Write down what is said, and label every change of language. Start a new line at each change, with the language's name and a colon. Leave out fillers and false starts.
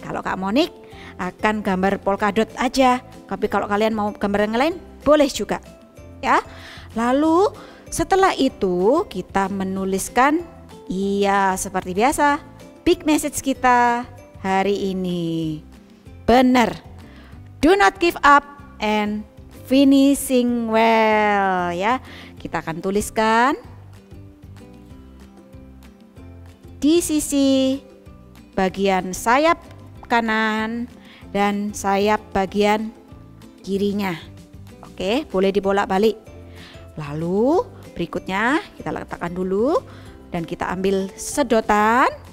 Indonesian: Kalau Kak Monik akan gambar polkadot aja. Tapi kalau kalian mau gambar yang lain boleh juga. Ya. Lalu setelah itu kita menuliskan seperti biasa big message kita hari ini. Benar.
English: Do not give up and finishing well ya.
Indonesian: Kita akan tuliskan di sisi bagian sayap kanan dan sayap bagian kirinya. Oke, boleh dibolak-balik. Lalu berikutnya kita letakkan dulu dan kita ambil sedotan.